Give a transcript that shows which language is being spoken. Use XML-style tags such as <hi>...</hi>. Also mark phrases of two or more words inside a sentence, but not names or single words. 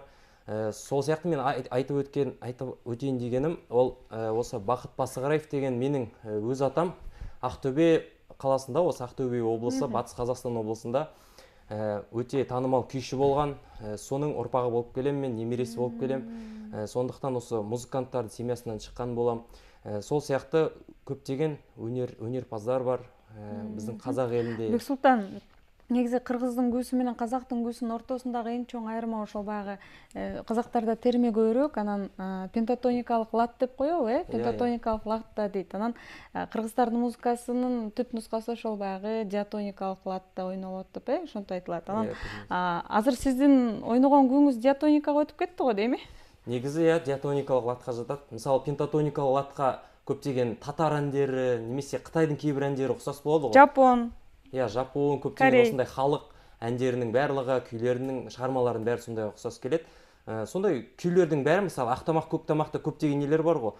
<kk>Сол сияқты мен айтып өтейін дегенім, ол осы Бақыт Басығараев деген менің өз атам Ақтөбе қаласында, осы Ақтөбе облысы, Батыс Қазақстан облысында өте танымал күйші болған, соның ұрпағы болып келем, мен немересі болып келем. Сондықтан осы музыканттардың семьясынан шыққан болам. Сол сияқты көптеген өнерпаздар бар біздің қазақ елінде.</kk> <ky>Бексултан, негизи кыргыздын күүсү менен казактын күүсүнүн ортосундагы эң чоң айырма ошол баягы казактарда терме көбүрөөк, анан пентатоникалык лат деп коебу, пентатоникалык латта дейт. Анан кыргыздардын музыкасынын түп нускасы ошол баягы диатоникалык латта ойнолот деп, ошентип айтылат. Анан азыр сиздин ойногон күүңүз диатоникага өтүп кетти го дейми? Негизи диатоникалык латка жатат.</ky> <kk>Мисалы пентатоникалык латка көптеген татар әндері, немесе Кытайдын кейбір әндері ұқсас болады ғой. Жапон. Жапон, көптеген осындай халық әндерінің барлығы, күйлерінің, шығармаларының бәрі сондай ұқсас келеді. Сондай күйлердің бәрі, мысалы Ақтамақ, Көктамақта көптеген нелер бар ғой.</kk>